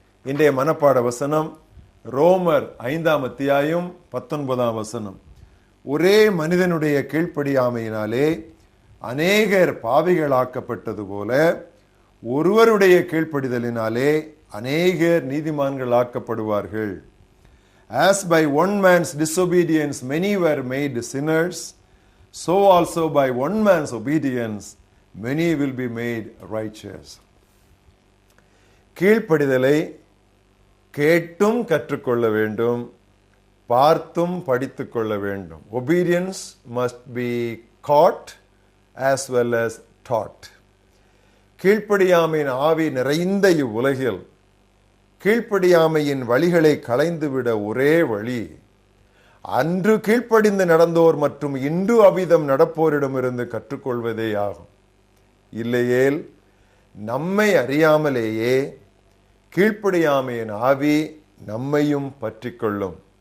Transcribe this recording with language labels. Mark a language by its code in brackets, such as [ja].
[ta] இன்றைய மனப்பாட வசனம் ரோமர் 5ஆம் அத்தியாயம் 19ஆம் வசனம். ஒரே மனிதனுடைய கீழ்ப்படியாமையினாலே அநேகர் பாவிகளாக்கப்பட்டது போல ஒருவருடைய கீழ்ப்படிதலினாலே அநேகர் நீதிமான்களாக்கப்படுவார்கள். [en] As by one man's disobedience many were made sinners, so also by one man's obedience many will be made righteous. [ta] கீழ்ப்படிதலை கேட்டும் கற்றுக்கொள்ள வேண்டும், பார்த்தும் படித்துக் கொள்ள வேண்டும். [en] Obedience must be caught as well as taught. [ta] கீழ்ப்படியாமையின் ஆவி நிறைந்த இவ்வுலகில் கீழ்ப்படியாமையின் வழிகளை களைந்துவிட ஒரே வழி அன்று கீழ்ப்படிந்து நடந்தோர் மற்றும் இன்று அவ்விதம் நடப்போரிடமிருந்து கற்றுக்கொள்வதே ஆகும். இல்லையேல் நம்மை அறியாமலேயே கீழ்ப்படியாமையின் ஆவி நம்மையும் பற்றி கொள்ளும்.